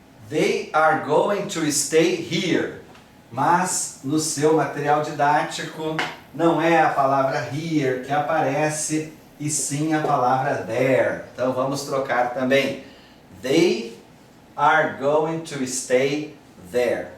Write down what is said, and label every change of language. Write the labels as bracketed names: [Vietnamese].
[English] They are going to stay here. [Portuguese] Mas no seu material didático não é a palavra here que aparece, e sim a palavra there. Então vamos trocar também. [English] They are going to stay there.